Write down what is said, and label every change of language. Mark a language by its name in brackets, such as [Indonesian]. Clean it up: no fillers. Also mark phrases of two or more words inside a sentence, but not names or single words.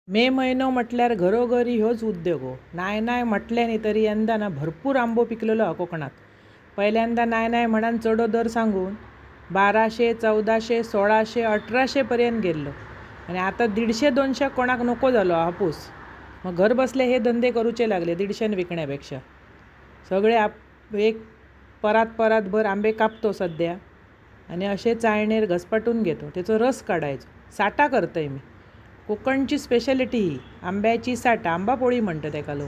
[Konkani] मे म्हयनो म्हटल्यार घरोघरी ह्योच उद्योग हो. नाय नाय म्हटल्यानी तरी यंदा ना भरपूर आंबो पिकलेलो हा कोकणात. पहिल्यांदा नाय नाय म्हणान चढो दर सांगून 1200, 1400, 1600, 1800 पर्यंत गेल्लो आणि आता 150-200 कोणाक नको झालो हापूस. मग घर बसले हे धंदे करूचे लागले 150 विकण्यापेक्षा. सगळे एक परात भर आंबे कापतो सध्या आणि असे चाळणेर घसपाटून घेतो. त्याचा रस काढायचो. साठा करतोय मी. कोकणची स्पेशालिटी ही आंब्याची साठ, आंबा पोळी म्हणतात एका लोक.